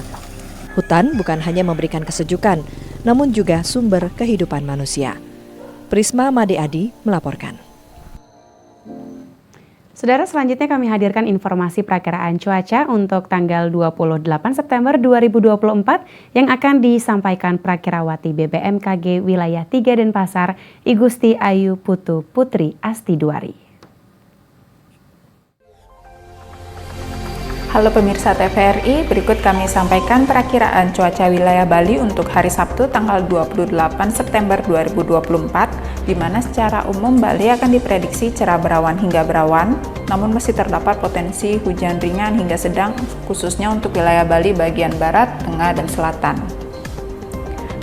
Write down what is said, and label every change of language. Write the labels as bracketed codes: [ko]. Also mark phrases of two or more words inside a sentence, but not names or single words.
[id] Hutan bukan hanya memberikan kesejukan, namun juga sumber kehidupan manusia. Prisma Made Adi melaporkan. Saudara, selanjutnya kami hadirkan informasi perakiraan cuaca untuk tanggal 28 September 2024 yang akan disampaikan Prakirawati BBMKG Wilayah 3 Denpasar, Igusti Ayu Putu Putri Astiduari. Halo pemirsa TVRI, berikut kami sampaikan perakiraan cuaca wilayah Bali untuk hari Sabtu tanggal 28 September 2024, di mana secara umum Bali akan diprediksi cerah berawan hingga berawan, namun masih terdapat potensi hujan ringan hingga sedang, khususnya untuk wilayah Bali bagian barat, tengah, dan selatan.